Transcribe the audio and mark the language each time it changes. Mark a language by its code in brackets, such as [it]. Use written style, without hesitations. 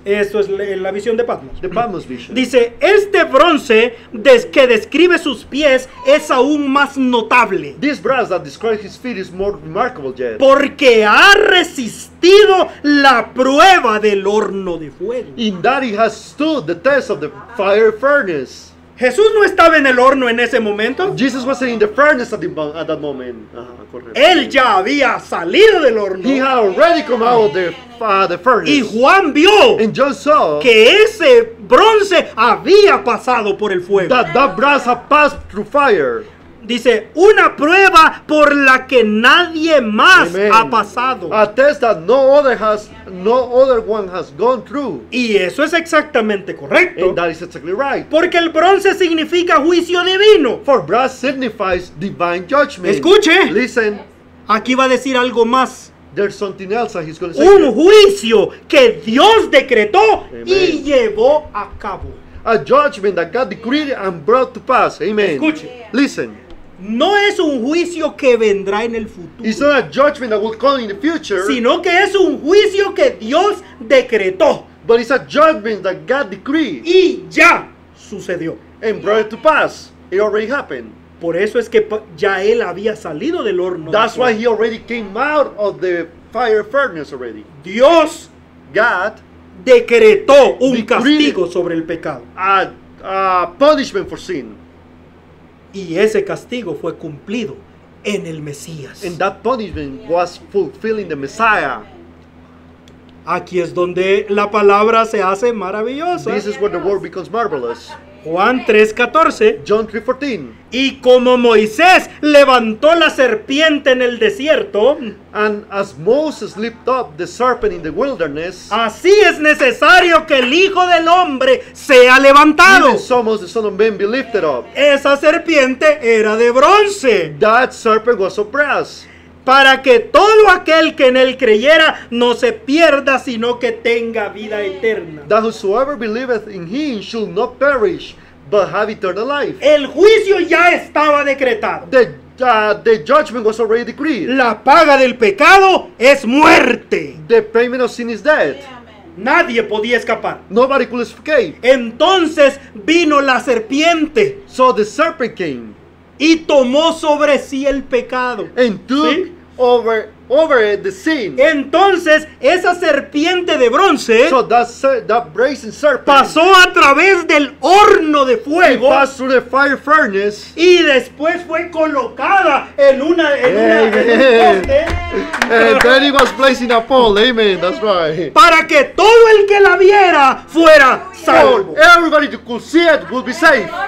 [es] esto es la visión de Patmos. [en] the Patmos vision. [es] Dice, este bronce que describe sus pies es aún más notable, [en] This brass that describes his feet is more remarkable yet, [es] porque ha resistido la prueba del horno de fuego. [en] in that he has stood the test of the fire furnace. [es] Jesús no estaba en el horno en ese momento. [en] Jesus wasn't in the furnace at that moment. Correct. [es] Él ya había salido del horno. [en] He had already come out of the [es] Y [en] furnace. [es] Juan vio [en] And John saw [es] que ese bronce había pasado por el fuego. [en] that brass had passed through fire. [es] Dice, una prueba por la que nadie más [en] Amen. [es] ha pasado. [en] A test that no other one has gone through. [es] Y eso es exactamente correcto. [en] And that is exactly right. [es] Porque el bronce significa juicio divino. [en] For brass signifies divine judgment. [es] Escuche. [en] Listen, [es] Aquí va a decir algo más. [en] there's something else that he's going to say. [es] Un juicio que Dios decretó y [en] Amen. [es] llevó a cabo. [en] A judgment that God decreed and brought to pass. Amen. [es] Escuche. [en] Listen, [es] No es un juicio que vendrá en el futuro, [en] it's not a judgment that will come in the future, [es] sino que es un juicio que Dios decretó [en] but it's a judgment that God decreed [es] y ya sucedió. [en] and brought it to pass. It already happened. [es] Por eso es que ya él había salido del horno. [en] That's why he already came out of the fire furnace already. [es] Dios [en] God [es] decretó un [en] Decreed. [es] castigo sobre el pecado. [en] a punishment for sin. [es] Y ese castigo fue cumplido en el Mesías. [en] And that punishment was fulfilling the Messiah. [es] Aquí es donde la palabra se hace maravillosa. [en] This is where the word becomes marvelous. [es] Juan 3:14. [en] John 3:14. [es] Y como Moisés levantó la serpiente en el desierto, [en] And as Moses lifted up the serpent in the wilderness, [es] así es necesario que el Hijo del Hombre sea levantado. [en] even so must the Son of Man be lifted up. [es] Esa serpiente era de bronce, [en] That serpent was of brass, [es] para que todo aquel que en él creyera no se pierda, sino que tenga vida eterna. [en] that whosoever believeth in him should not perish, but have eternal life. [es] El juicio ya estaba decretado. [en] The judgment was already decreed. [es] La paga del pecado es muerte. [en] The payment of sin is death. [es] Nadie podía escapar. [en] Nobody could escape. [es] Entonces vino la serpiente [en] So the serpent came [es] y tomó sobre sí el pecado. [en] and took [es] ¿Sí? [en] over the sin. [es] Entonces esa serpiente de bronce [en] So that brazen serpent [es] pasó a través del horno de fuego [en] passed through the fire furnace, [es] y después fue colocada en un [en] Amen. [es] poste [en] and then he was placed in a pole. Amen. That's right. [es] para que todo el que la viera fuera salvo. So everybody who could see it would be saved.